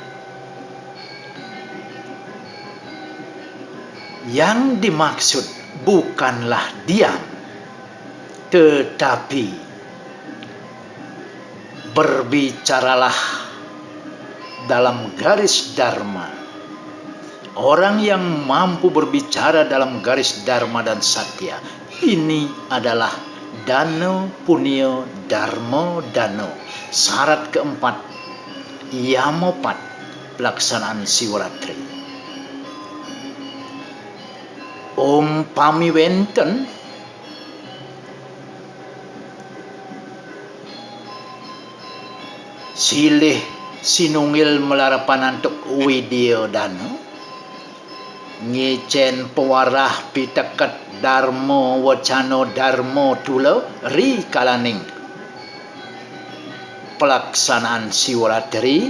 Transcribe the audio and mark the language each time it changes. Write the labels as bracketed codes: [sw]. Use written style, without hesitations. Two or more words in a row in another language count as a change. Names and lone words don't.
[id] Yang dimaksud bukanlah diam, tetapi berbicaralah dalam garis Dharma. Orang yang mampu berbicara dalam garis Dharma dan Satya, ini adalah Dano Punya Dharma Dano. Syarat keempat, Yamopat pelaksanaan Siwaratri. [ban] Umpami wenten silih sinunggil melarapan untuk Widya Dano, ngicen pewarah piteket Dharma wacana Dharma tula rikalaning pelaksanaan Siwaratri.